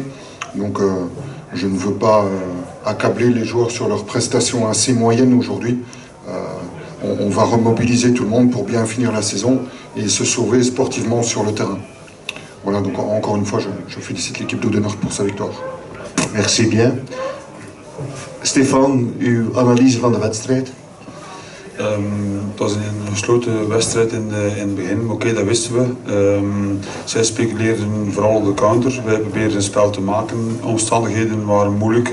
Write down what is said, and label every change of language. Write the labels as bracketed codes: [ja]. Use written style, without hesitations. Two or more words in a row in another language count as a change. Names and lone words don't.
[fr] Donc je ne veux pas accabler les joueurs sur leurs prestations assez moyennes aujourd'hui. On va remobiliser tout le monde pour bien finir la saison et se sauver sportivement sur le terrain. Voilà, donc encore une fois, je félicite l'équipe d'Oudenaarde pour sa victoire. Merci bien. [nl] Stefan, uw analyse van de wedstrijd? Het was een gesloten wedstrijd in het begin, oké, dat wisten we. Zij speculeerden vooral op de counter. Wij probeerden een spel te maken. Omstandigheden waren moeilijk.